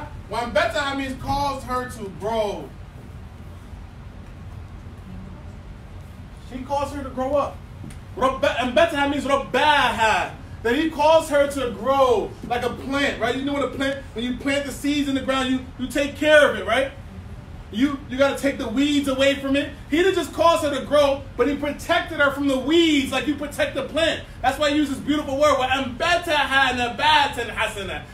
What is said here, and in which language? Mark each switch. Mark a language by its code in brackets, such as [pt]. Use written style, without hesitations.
[en] وَأَنْبَتَهَا means caused her to grow. He caused her to grow up. [ar] أَنْبَتَهَا means رَبَّاهَا. [en] That he caused her to grow like a plant, right? You know what a plant, when you plant the seeds in the ground, you take care of it, right? You got to take the weeds away from it. He didn't just cause her to grow, but he protected her from the weeds like you protect the plant. That's why he uses this beautiful word, [ar] وَأَنْبَتَهَا نَبَاتًا حَسَنًا.